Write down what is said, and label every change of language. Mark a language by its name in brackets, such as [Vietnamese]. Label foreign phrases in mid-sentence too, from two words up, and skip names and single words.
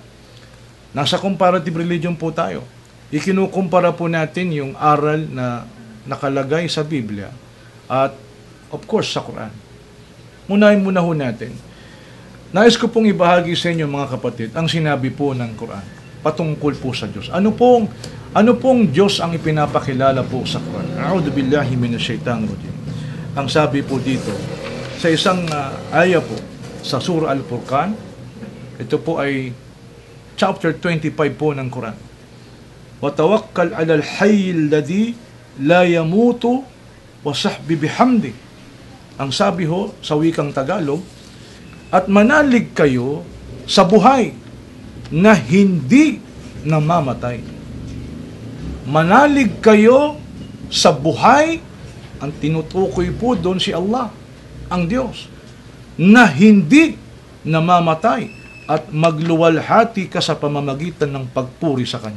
[Filipino] Nasa [English] comparative religion [Filipino] po tayo. Ikinukumpara po natin yung aral na nakalagay sa Biblia at [English] of course [Filipino] sa Quran. Unahin muna ho natin. Nais ko pong ibahagi sa inyo mga kapatid ang sinabi po ng Quran patungkol po sa Diyos. Ano pong Diyos ang ipinapakilala po sa Quran? [Arabic] أعوذ بالله من الشيطان الرجيم. [Filipino] Ang sabi po dito sa isang aya po sa Surah Al-Furqan, ito po ay chapter 25 po ng Quran. [Arabic] وتوكل على الحي الذي لا يموت وسبح بحمده. [Filipino] Ang sabi ho sa wikang Tagalog, at manalig kayo sa buhay na hindi namamatay. Manalig kayo sa buhay, ang tinutukoy po doon si Allah, ang Diyos, na hindi namamatay at magluwalhati ka sa pamamagitan ng pagpuri sa Kanya.